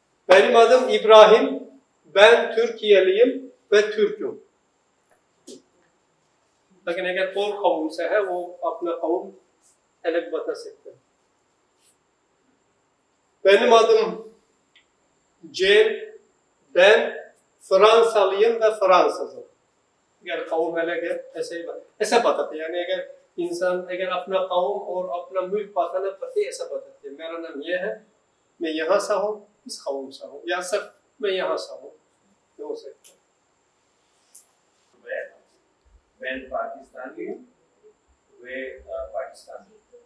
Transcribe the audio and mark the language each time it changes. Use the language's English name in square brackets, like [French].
[Turkish] Benim adım İbrahim, ben Türkiyeliyim ve Türk'üm। [Hindi] लेकिन अगर और कौम से है वो अपना कौम अलग बता सकते हैं। [Turkish] Benim adım Cem, ben Fransalıyım ve Fransızım। [Hindi] अगर कौम अलग है ऐसे बताते हैं, यानी अगर इंसान अगर अपना कौम और अपना मुल्क बताना पड़ता है ऐसा बताते हैं। मेरा नाम ये है, मैं यहाँ से हूँ, इस कौम से हूँ, या सिर्फ मैं यहाँ से हूँ, ये हो सकता है। मैं पाकिस्तानी हूँ, वे पाकिस्तानी।